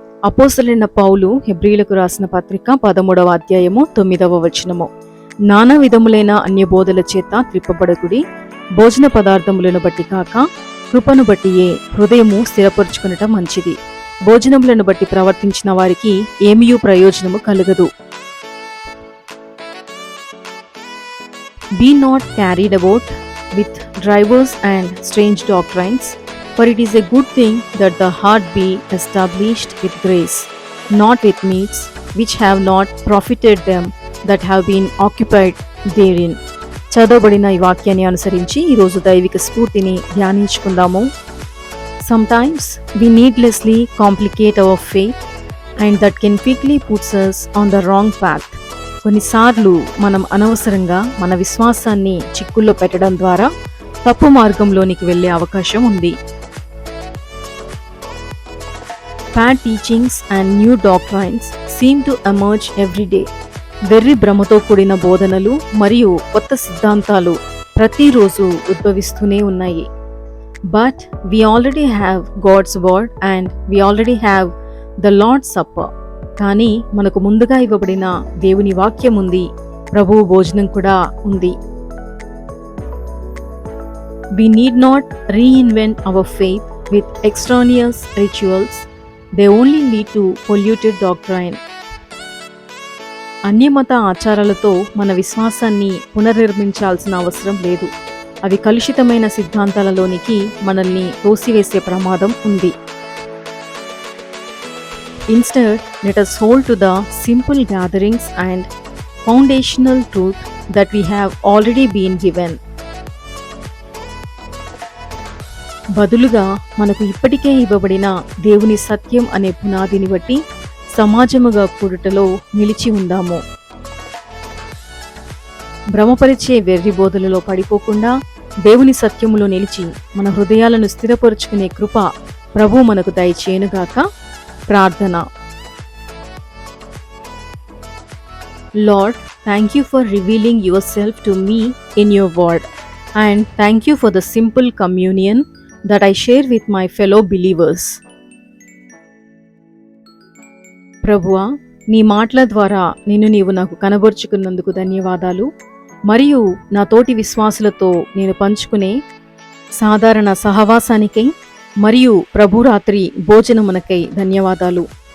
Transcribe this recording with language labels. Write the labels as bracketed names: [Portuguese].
[Telugu] అపోస్తలుడైన పౌలు హెబ్రీయులకు రాసిన పత్రిక 13వ అధ్యాయము 9వ వచనము. నానా విధములైన అన్యబోధల చేత త్రిప్పబడకుడి, భోజన పదార్థములను బట్టి కాక కృపను బట్టియే హృదయము స్థిరపరుచుకునటం మంచిది. భోజనములను బట్టి ప్రవర్తించిన వారికి ఏమీయూ ప్రయోజనము కలుగదు. [English] Be not carried about with divers and strange doctrines, for it is a good thing that the heart be established with grace, not with meats, which have not profited them that have been occupied therein. [Telugu] చదవబడిన ఈ వాక్యాన్ని అనుసరించి ఈరోజు దైవిక స్ఫూర్తిని ధ్యానించుకుందాము. [English] Sometimes we needlessly complicate our faith, and that can quickly puts us on the wrong path. [Telugu] కొన్నిసార్లు మనం అనవసరంగా మన విశ్వాసాన్ని చిక్కుల్లో పెట్టడం ద్వారా తప్పు మార్గంలోనికి వెళ్ళే అవకాశం ఉంది. [English] Bad teachings and new doctrines seem to emerge every day. [Telugu] వెర్రి భ్రమతో కూడిన బోధనలు మరియు కొత్త సిద్ధాంతాలు ప్రతిరోజు ఉద్భవిస్తూనే ఉన్నాయి. [English] But we already have God's word and we already have the Lord's Supper. [Telugu] కానీ మనకు ముందుగా ఇవ్వబడిన దేవుని వాక్యం ఉంది, ప్రభువు భోజనం కూడా ఉంది. [English] We need not reinvent our faith with extraneous rituals. They only lead to polluted doctrine. [Telugu] అన్యమత ఆచారాలతో మన విశ్వాసాన్ని పునర్నిర్మించాల్సిన అవసరం లేదు. అవి కలుషితమైన సిద్ధాంతాలలోనికి మనల్ని తోసివేసే ప్రమాదం ఉంది. [English] Instead, let us hold to the simple gatherings and foundational truth that we have already been given. [Telugu] బదులుగా మనకు ఇప్పటికే ఇవ్వబడిన దేవుని సత్యం అనే పునాదిని బట్టి సమాజముగా కూడుటలో నిలిచి ఉందాము. భ్రమపరిచే వెర్రి బోధలలో పడిపోకుండా దేవుని సత్యములో నిలిచి మన హృదయాలను స్థిరపరుచుకునే కృప ప్రభు మనకు దయచేయునుగాక. ప్రార్థన. [English] Lord, thank you for revealing yourself to me in your word, and thank you for the simple communion that I share with my fellow believers. [Telugu] ప్రభువా, నీ మాటల ద్వారా నిన్ను నీవు నాకు కనబరుచుకున్నందుకు ధన్యవాదాలు. మరియు నా తోటి విశ్వాసులతో నేను పంచుకునే సాధారణ సహవాసానికై మరియు ప్రభురాత్రి భోజనమునకై ధన్యవాదాలు.